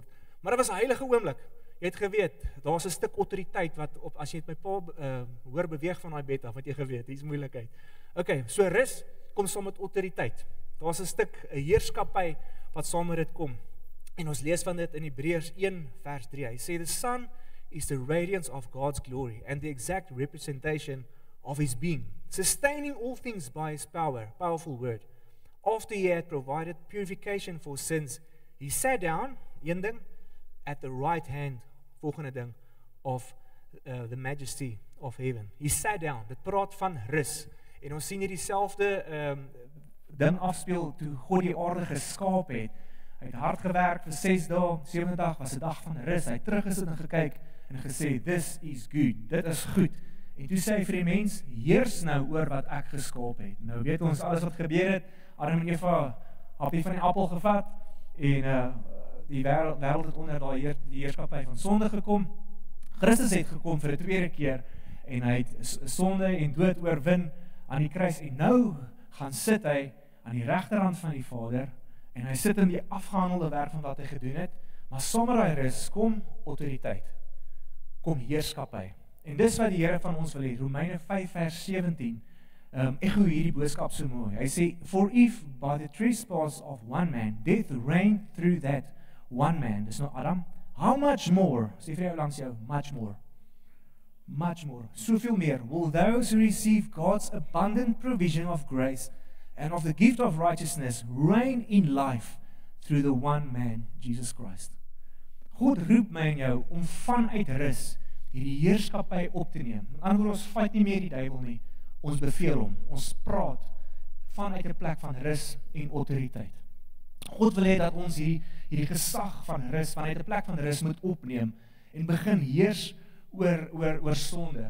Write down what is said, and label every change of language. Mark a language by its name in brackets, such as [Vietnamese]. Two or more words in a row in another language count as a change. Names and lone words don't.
[Afrikaans] Maar dit was 'n heilige oomblik. Jy het geweet, daar's 'n stuk autoriteit wat as jy het my pa hoor beweeg van daai bed af, wat jy geweet, hier's moeilikheid. Okay, so rus kom saam met autoriteit. Daar's 'n stuk 'n heerskappy wat saam met dit kom. En ons lees van dit in Hebreërs 1 vers 3. Hy sê [English] the sun is the radiance of God's glory and the exact representation of his being, sustaining all things by his powerful word. After he had provided purification for sins, he sat down, [Afrikaans] een ding, [English] at the right hand, [Afrikaans] volgende ding, [English] of the majesty of heaven. He sat down, [Afrikaans] dit praat van rus. En ons sien hier dieselfde ding afspeel toe God die aarde geskaap het. Hy het hard gewerk vir 6 dae, 7de dag was 'n dag van rus. Hy het teruggesit en gekyk en gesê, [English] this is good, [Afrikaans] dit is goed. En toe sê hy vir die mens, heers nou oor wat ek geskaap het. Nou weet ons alles wat gebeur het, Adam en Eva hapie van die appel gevat, en die wêreld het onder die heerskappy van sonde gekom. Christus het gekom vir 'n tweede keer, en hy het sonde en dood oorwin aan die kruis, en nou gaan sit hy aan die regterhand van die Vader, en hy sit in die afgehandelde werk van wat hy gedoen het, maar sonder daai rus kom autoriteit, kom heerskappy. En dis wat die Here van ons wil hê. Romeine 5 vers 17, echo hierdie boodskap so mooi. Hy sê, [English] for if by the trespass of one man, death reigned through that one man, [Afrikaans] dis nou Adam, [English] how much more, [Afrikaans] sê vir jou langs jou, [English] much more, [Afrikaans] soveel meer, [English] will those who receive God's abundant provision of grace and of the gift of righteousness reign in life through the one man, Jesus Christ. [Afrikaans] God roep my en jou om vanuit rus hierdie heerskappy op te neem. Met ander woorde, ons fight nie meer die duiwel nie, ons beveel hom, ons praat vanuit 'n plek van rus en autoriteit. God wil hê dat ons hierdie gesag van rus, vanuit 'n plek van rus moet opneem en begin heers oor sonde.